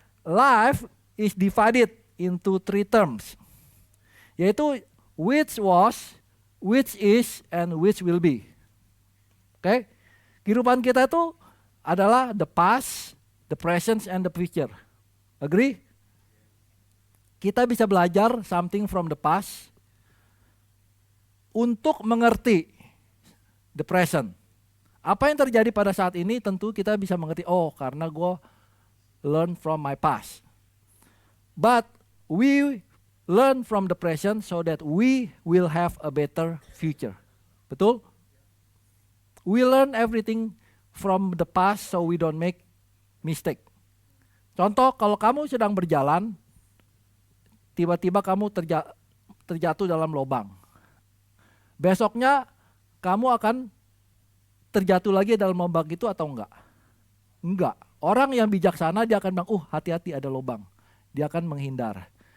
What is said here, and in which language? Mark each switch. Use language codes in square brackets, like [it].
[en] Life is divided into 3 terms, [id] yaitu [en] which was, which is, and which will be. Oke, [id] kehidupan kita itu adalah [en] the past, the present, and the future. Agree? [id] Kita bisa belajar [en] something from the past [id] untuk mengerti [en] the present. [id] Apa yang terjadi pada saat ini tentu kita bisa mengerti, karena gue [en] learn from my past. But we learn from the present so that we will have a better future. [id] Betul? [en] We learn everything from the past so we don't make mistake. [id] Contoh, kalau kamu sedang berjalan, tiba-tiba kamu terjatuh dalam lubang. Besoknya kamu akan terjatuh lagi dalam lubang itu atau enggak? Enggak. Orang yang bijaksana dia akan bilang, hati-hati ada lubang. Dia akan menghindar.